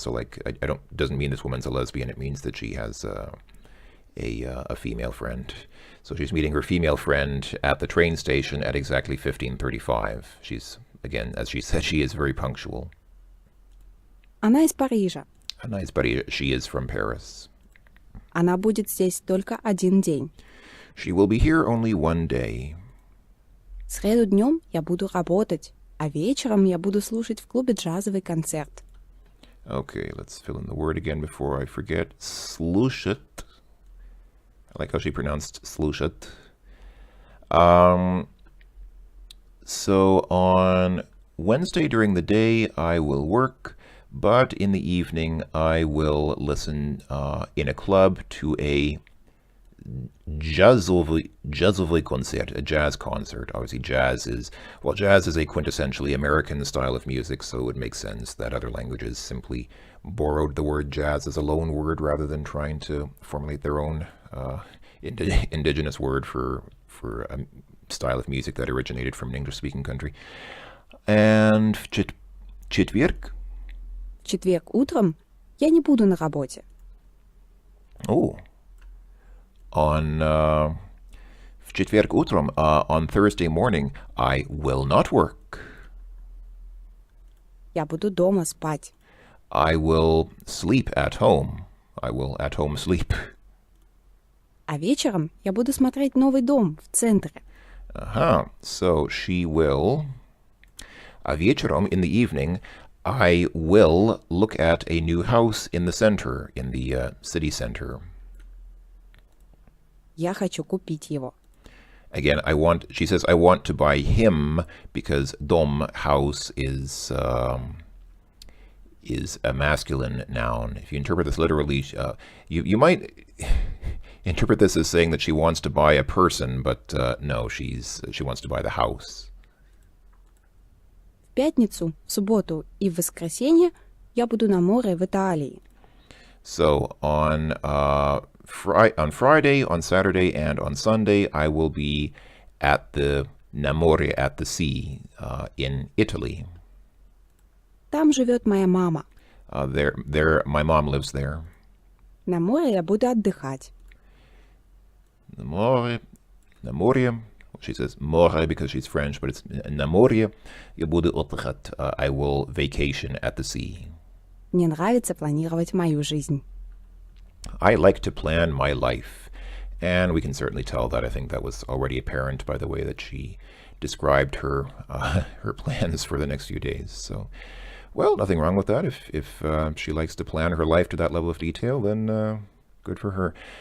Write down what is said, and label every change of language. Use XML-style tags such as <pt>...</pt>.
<en>So like, doesn't mean this woman's a lesbian. It means that she has a female friend. So she's meeting her female friend at the train station at exactly 15:35. She's, again, as she said, she is very punctual.</en> <ru>Она из Парижа. Она из Парижа.</ru> <en>She is from Paris.</en> <ru>Она будет здесь только один день.</ru> <en>She will be here only one day.</en> <ru>В среду днем я буду работать, а вечером я буду слушать в клубе джазовый концерт.</ru> <en>Okay, let's fill in the word again before I forget. Слушать. I like how she pronounced слушать. So on Wednesday during the day, I will work, but in the evening, I will listen in a club to a jazzovый concert, a jazz concert. Obviously, jazz is a quintessentially American style of music, so it would make sense that other languages simply borrowed the word jazz as a loan word rather than trying to formulate their own indigenous word for a style of music that originated from an English-speaking country. And четверг?</en> <ru>В четверг утром я не буду на работе.</ru> <en>Oh. On</en> <ru>в четверг утром,</ru> <en>on Thursday morning, I will not work.</en> <ru>Я буду дома спать.</ru> <en>I will sleep at home. I will at home sleep.</en> <ru>А вечером я буду смотреть новый дом в центре.</ru> <en>So she will,</en> <ru>а вечером,</ru> <en>in the evening, I will look at a new house in the center, in the city center.</en> <ru>Я хочу купить его.</ru> <en>Again, she says, I want to buy him because dom, house, is a masculine noun. If you interpret this literally, you might interpret this as saying that she wants to buy a person, but no, she wants to buy the house.</en> <ru>В пятницу, в субботу и в воскресенье я буду на море в Италии.</ru> <en>So on Friday, on Saturday, and on Sunday, I will be at the Namore, at the sea, in Italy.</en> <ru>Там живет моя мама.</ru> <en>My mom lives there.</en> <ru>На море я буду отдыхать.</ru> <en>Namore. She says more because she's French, but it's Namore.</en> <ru>Я буду отдыхать.</ru> <en>I will vacation at the sea.</en> <ru>Мне нравится планировать мою жизнь.</ru> <en>I like to plan my life. And we can certainly tell that. I think that was already apparent by the way that she described her plans for the next few days. So, well, nothing wrong with that. If she likes to plan her life to that level of detail, then good for her.</en>